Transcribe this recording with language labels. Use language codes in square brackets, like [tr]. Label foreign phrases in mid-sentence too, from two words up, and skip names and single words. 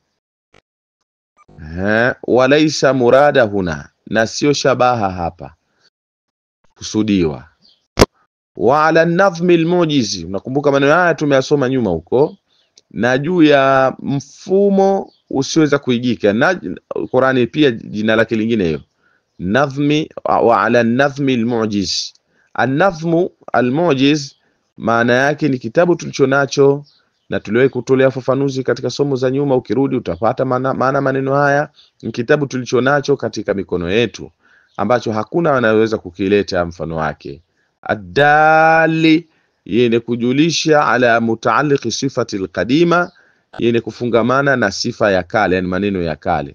[ar] وليس مرادا هنا, [sw] na sio shabaha hapa kusudiwa. [ar] وعلى النظم المعجز, [sw] unakumbuka maneno haya tumeyasoma nyuma huko, na juu ya mfumo usiweza kuigika. Na Qur'ani pia jina lake lingine hiyo nazmi. [ar] وعلى النظم المعجز, النظم المعجز [sw] maana yake ni kitabu tulichonacho, na tuliwahi kutolea ufafanuzi katika somo za nyuma. Ukirudi utapata maana maneno haya. Ni kitabu tulichonacho katika mikono yetu ambacho hakuna anayeweza kukileta mfano wake. Adali, yenye kujulisha [ar] على متعلق صفة القديمة, [sw] yenye kufungamana na sifa ya kale, yani maneno ya kale.